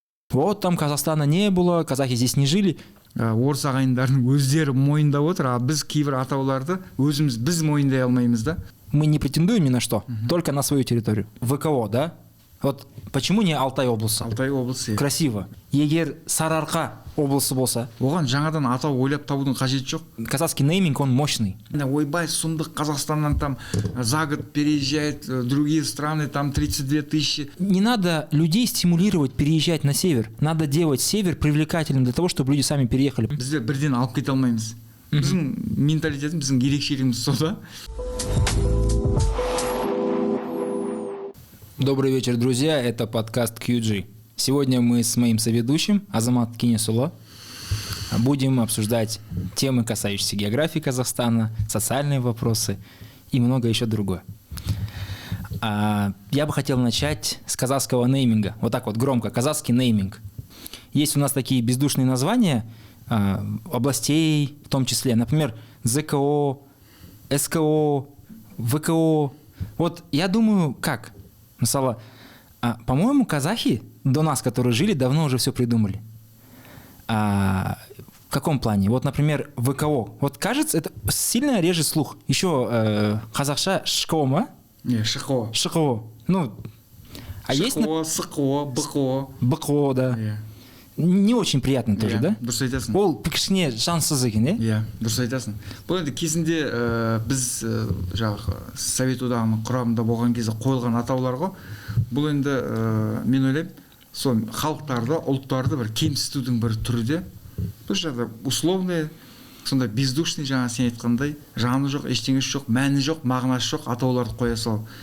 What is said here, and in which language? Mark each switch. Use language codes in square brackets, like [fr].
[ru] Вот там Казахстана не было, казахи здесь не жили. [kk] Орыс ағайындардың өздері мойындап отыр, а біз кейбір атауларды біз мойындай алмаймыз да. [ru] Мы не претендуем ни на что, только на свою территорию. ВКО, да? Вот почему не Алтай облысы? [kk] Алтай облысы. [ru] Красиво. [kk] Егер Сарыарқа облысы болса, оған жаңадан атау ойлап табудың қажеті жоқ. [ru] казахский нейминг, он мощный. [kk] Ойбай, сұмдық, Казахстаннан [ru] там за год переезжает другие страны, там 32 тысячи. Не надо людей стимулировать переезжать на север. Надо делать север привлекательным для того, чтобы люди сами переехали. [kk] Біздер бірден алып кете алмаймыз. Біздің менталитетіміз, біздің ерекшелігіміз сол да. [ru] Добрый вечер, друзья. Это подкаст QG. Сегодня мы с моим соведущим Азамат Кинесуло будем обсуждать темы, касающиеся географии Казахстана, социальные вопросы и много еще другое. Я бы хотел начать с казахского нейминга. Вот так вот громко. Казахский нейминг. Есть у нас такие бездушные названия областей в том числе. Например, ЗКО, СКО, ВКО. Вот я думаю, как? Мысалы, по-моему, казахи до нас, которые жили, давно уже все придумали. В каком плане? Вот, например, ВКО. Вот кажется, это сильно режет слух. Еще казахша шко, ма? Не, шко. Шко. Ну, а шко, есть... [kk] сықо, бықо. Бықо, да. [ru] Не очень приятно тоже, да? [kk] Дұрыс айтасың. Ол кішкене жансыз екен, иә? Дұрыс айтасың. Бұл енді кезінде біз жаңағы Совет одағының құрамында болған кезде қойылған атаулар ғой. Бұл енді мен ойлаймын, сол халықтарды, ұлттарды бір кемсітудің бір түрі де. Бұл жағда условный, сонда бездушный, жаңа сен айтқандай, жаны жоқ, ештеңесі жоқ, мәні жоқ, мағынасы жоқ атауларды қоя салу.